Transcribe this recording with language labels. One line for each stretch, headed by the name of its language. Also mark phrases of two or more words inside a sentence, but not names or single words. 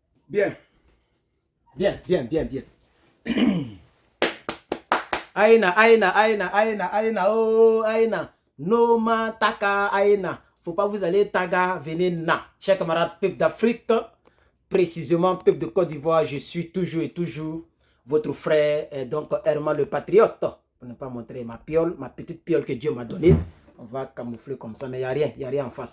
French: Bien. Bien, bien, bien, bien. Aina, aina, aina, aina, aina, oh, aina. Noma, taka, aina. Faut pas vous aller taga, venez na. Chers camarades, peuple d'Afrique, précisément peuple de Côte d'Ivoire, je suis toujours et toujours votre frère, donc Herman le Patriote. Pour ne pas montrer ma piole, ma petite piole que Dieu m'a donnée. On va camoufler comme ça, mais il n'y a rien en face.